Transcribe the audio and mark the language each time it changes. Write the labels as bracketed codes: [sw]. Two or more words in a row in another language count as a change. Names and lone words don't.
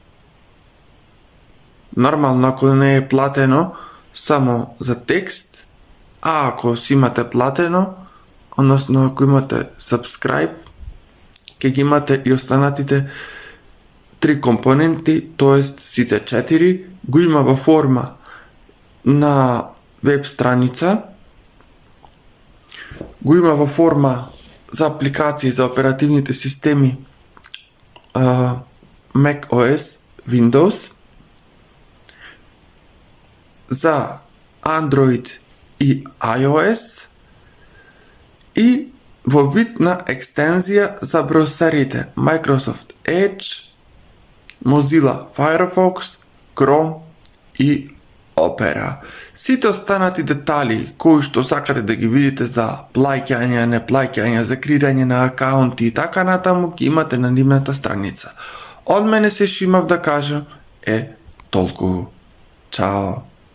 [mk] Нормално, ако не е платено само за текст, а ако си имате платено, односно ако имате subscribe, ќе ги имате и останатите 3 компоненти, тоест сите 4, го има во форма на веб страница, го има во форма за апликации за оперативните системи Mac OS, Windows, за Android и iOS и во вид на екстензија за браузерите Microsoft Edge, Mozilla Firefox, Chrome и Opera. Сите останати детали кои што сакате да ги видите за плаќање, неплаќање, за креирање на акаунти и така натаму ги имате на нивната страница. Од мене се што имав да кажам е толку. Чао!